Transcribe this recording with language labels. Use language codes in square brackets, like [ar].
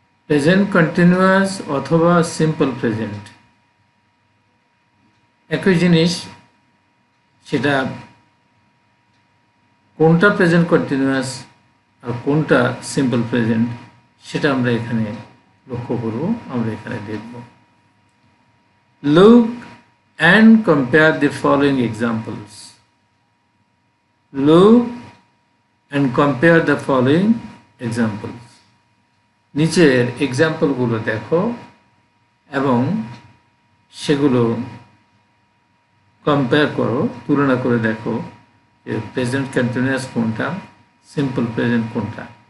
[bn] Present continuous অথবা simple present একই জিনিস, সেটা কোনটা প্রেজেন্ট কন্টিনিউয়াস আর কোনটা সিম্পল প্রেজেন্ট সেটা আমরা এখানে লক্ষ্য করব, আমরা এখানে দেখব। [en] Look and compare the following examples. Look and compare the following examples. [bn] নিচের এক্সাম্পলগুলো দেখো এবং সেগুলো কম্পেয়ার করো, তুলনা করে দেখো যে প্রেজেন্ট কন্টিনিউয়াস কোনটা, সিম্পল প্রেজেন্ট কোনটা।